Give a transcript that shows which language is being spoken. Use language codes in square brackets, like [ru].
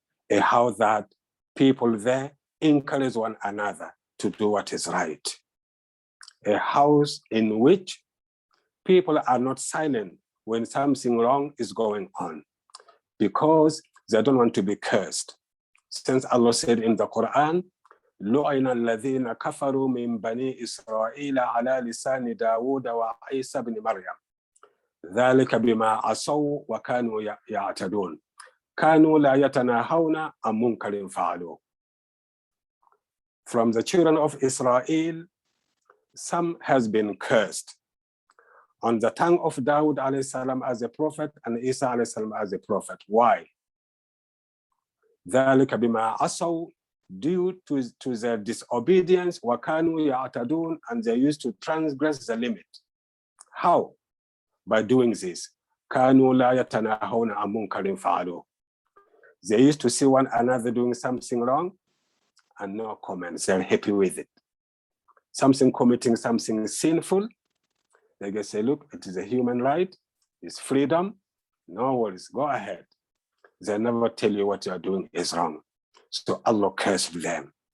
[en] A house that people there encourage one another to do what is right. A house in which people are not silent when something wrong is going on because they don't want to be cursed. Since Allah said in the Quran, [ar] لُعِنَ الَّذِينَ كَفَرُوا مِنْ بَنِي إِسْرَائِيلَ عَلَى لِسَانِ دَاوُودَ وَعِيسَى بْنِ مَرْيَمَ ذَلِكَ بِمَا عَصَوْا وَكَانُوا يَعْتَدُونَ. كانوا لا يتناهون عن منكر فعلوه. [en] From the children of Israel, some has been cursed on the tongue of Dawood alayhi salam as a prophet and Isa alayhi salam as a prophet. Why? [ar] ذلك بما عصوا, [en] due to their disobedience, [ar] وكانوا يعتدون, [en] and they used to transgress the limit. How? By doing this. [ar] كانوا لا يتناهون عن منكر فعلوه. [en] They used to see one another doing something wrong and no comments. They're happy with it. Something committing something sinful, they can say, look, it is a human right, it's freedom, no worries, go ahead. They never tell you what you're doing is wrong. So Allah cursed them.